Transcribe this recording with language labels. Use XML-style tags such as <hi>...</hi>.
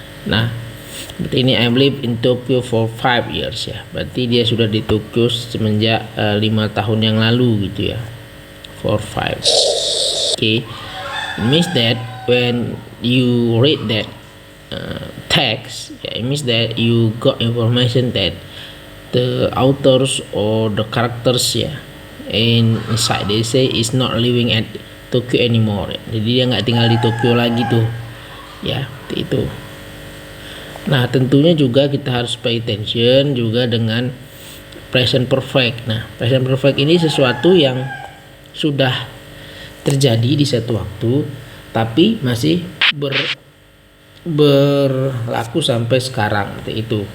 <id>Nah, seperti ini</id> <en>I live in Tokyo for 5 years, ya.</en> <id>Berarti dia sudah di Tokyo semenjak 5 tahun yang lalu gitu, ya.</id> <en>For 5. Okay. It means that when you read that text, it means that you got information that the authors or the characters, inside they say is not living at Tokyo anymore, ya.</en> <id>Jadi dia nggak tinggal di Tokyo lagi tuh, ya, itu. Nah, tentunya juga kita harus</id> <en>pay attention</en> <id>juga dengan present perfect. Nah, present perfect ini sesuatu yang sudah terjadi di satu waktu tapi masih berlaku sampai sekarang seperti itu.</id>